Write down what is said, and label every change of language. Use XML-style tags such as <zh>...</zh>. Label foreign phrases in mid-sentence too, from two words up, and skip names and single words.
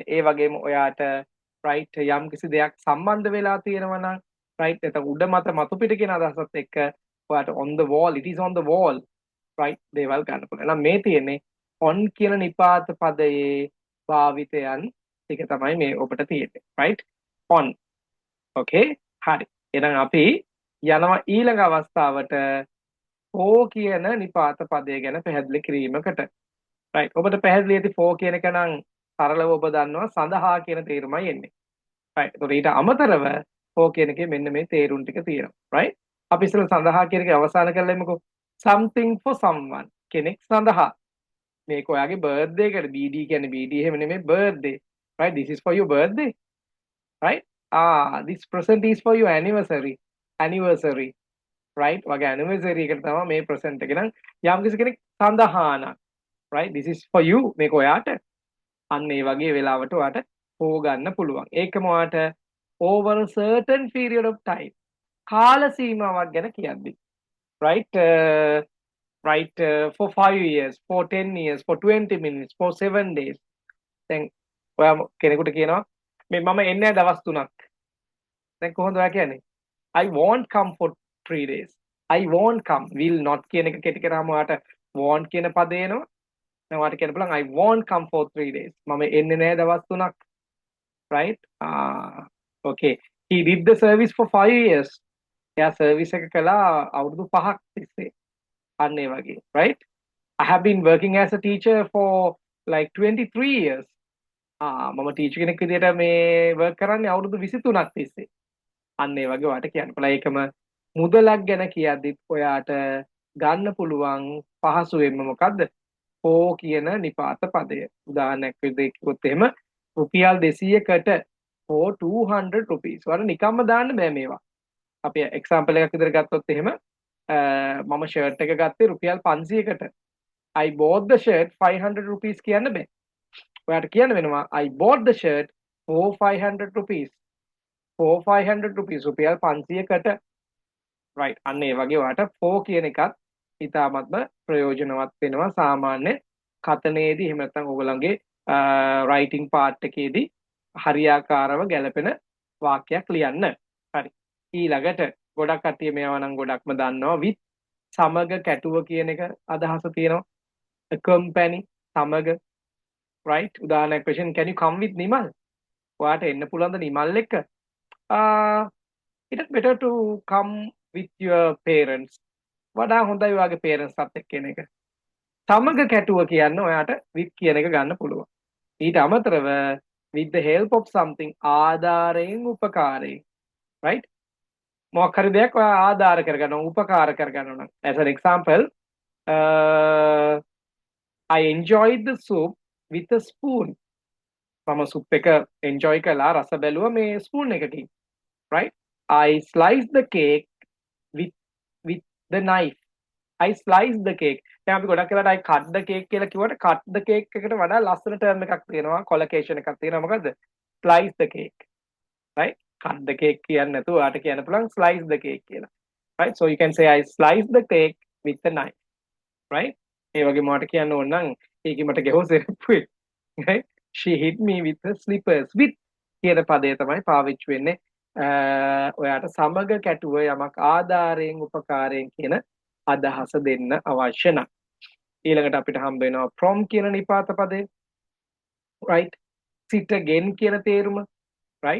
<si>ඒ වගේම ඔයාට right යම් කිසි දෙයක් සම්බන්ධ වෙලා තියෙනවා නම් right එතන උඩ මත මතු පිට කියන අදහසත් එක්ක ඔයාට</si> <en>on the wall it is on the wall right</en> <si>දේවල් ගන්න පුළුවන්. එහෙනම් මේ තියෙන්නේ on කියන නිපාත පදයේ භාවිතයන් ටික තමයි මේ ඔබට තියෙන්නේ</si> <en>right on okay</en> <si>හරි. එහෙනම් අපි යනවා ඊළඟ අවස්ථාවට for කියන නිපාත පදය ගැන පැහැදිලි කිරීමකට right ඔබට පැහැදිලි ඇති for කියන එක නම් සරලව ඔබ දන්නවා සඳහා කියන තේරුමයි එන්නේ right ඒතකොට ඊට අමතරව for කියන එකේ මෙන්න මේ තේරුම් ටික තියෙනවා right අපි ඉස්සෙල්ලා සඳහා කියන එකේ අවසාන කරලා එමුකෝ</si> <en>something for someone</en> <si>කෙනෙක් සඳහා මේක ඔයාගේ බර්ත්ඩේ එකට BD කියන්නේ BD එහෙම නෙමෙයි</si> <en>birthday right this is for your birthday right this present is for your anniversary</en> <si>right වගේ anniversary එකට තමයි මේ present එක නම් යම් කිසි කෙනෙක් සඳහා නම් right this is for you මේක ඔයාට අන්න ඒ වගේ වෙලාවට ඔයාට for ගන්න පුළුවන් ඒකම ඔයාට</si> <en>over a certain period of time</en> <si>කාල සීමාවක් ගැන කියද්දි right</si> <en>for 5 years for 10 years for 20 minutes for 7 days</en> <si>දැන් ඔයා කෙනෙකුට කියනවා මේ මම එන්නේ දවස් 3ක් දැන් කොහොමද ඔයා කියන්නේ</si> <en>I won't come for 3 days I won't come will not</en> <si>කියන එක කෙටි කරාම ඔයාට won't කියන පදේ එනවා දැන් ඔයාට කියන්න පුළුවන්</si> <en>I won't come for 3 days</en> <si>මම එන්නේ නැහැ දවස් 3ක්</si> <en>right okay he did the service for 5 years</en> <si>එයා සර්විස් එක කළා අවුරුදු 5ක් තිස්සේ අන්න ඒ වගේ</si> <en>right I have been working as a teacher for like 23 years</en> <si>මම ටීචර් කෙනෙක් විදියට මේ work කරන්නේ අවුරුදු 23ක් තිස්සේ අන්න ඒ වගේ ඔයාට කියන්න පුළුවන් ඒකම මුදලක් ගැන කියද්දිත් ඔයාට ගන්න පුළුවන් පහසුවෙන්ම මොකද්ද for කියන නිපාත පදය උදාහරණයක් විදිහට කිව්වොත් එහෙම රුපියල් 200කට for</si> <en>200 rupees</en> <si>ඔයාලා නිකම්ම දාන්න බෑ මේවා අපි එක්සැම්පල් එකක් විදිහට ගත්තොත් එහෙම මම ෂර්ට් එක ගත්තේ රුපියල් 500කට</si> <en>I bought the shirt 500 rupees</en> <si>කියන්න බෑ ඔයාට කියන්න වෙනවා</si> <en>I bought the shirt for 500 rupees for 500 rupees රුපියල්</en> <si>500කට right අන්න ඒ වගේ ඔයාට for කියන එකත් ඉතාමත්ම ප්‍රයෝජනවත් වෙනවා සාමාන්‍ය කතනයේදී එහෙම නැත්නම් ඔයගලගේ</si> <en>writing part</en> <si>එකේදී හරියාකාරව ගැලපෙන වාක්‍යයක් ලියන්න හරි ඊළඟට ගොඩක් කට්ටිය මේවා නම් ගොඩක්ම දන්නවා with සමග කැටුව කියන එක අදහස තියෙනවා accompany සමග right උදාහරණයක් වශයෙන්</si> <en>can you come with</en> <si>නිමල් ඔයාට එන්න පුළුවන්ද නිමල් එක්ක</si> <en>it is better to come with your parents</en> <si>වඩා හොඳයි ඔයාගේ parents අත් එක්ක එන එක සමග කැටුව කියන්න ඔයාට with කියන එක ගන්න පුළුවන් ඊට අමතරව</si> <en>with the help of something</en> <si>ආධාරයෙන් උපකාරයෙන් right මොකක් හරි දෙයක් ඔයා ආධාර කරගන්නවා උපකාර කරගන්නවා නම්</si> <en>as an example I enjoyed the soup with a spoon</en> <si>මම සුප් එක</si> <en>enjoy</en> <si>කළා රස බැලුවා මේ</si> <en>spoon එකකින් right I sliced the cake with the knife I sliced the cake</en> <si>දැන් අපි ගොඩක් වෙලාවට</si> <en>I cut the cake</en> <si>කියලා කිව්වට</si> <en>cut the cake</en> <si>එකට වඩා ලස්සන term එකක් තියෙනවා collocation එකක් තියෙනවා මොකද්ද</si> <en>slice the cake right cut the cake</en> <si>කියන්නේ නැතුව ඔයාට කියන්න පුළුවන්</si> <en>slice the cake</en> <si>කියලා</si> <en>right so you can say I sliced the cake with a knife right</en> <si>ඒ වගේම ඔයාට කියන්න ඕන නම් ඒකේ මට ගැහුව සෙරප්පුවේ</si> <en>right she hit me with her slippers</en> <si>with කියන පදේ තමයි පාවිච්චි වෙන්නේ ඔයාට සමග කැටුව යමක් ආධාරයෙන් උපකාරයෙන් කියන අදහස දෙන්න අවශ්‍ය නම් ඊළඟට අපිට හම්බ වෙනවා from කියන නිපාත පදේ right</si> <en>sit again</en> <si>කියන තේරුම right?</si>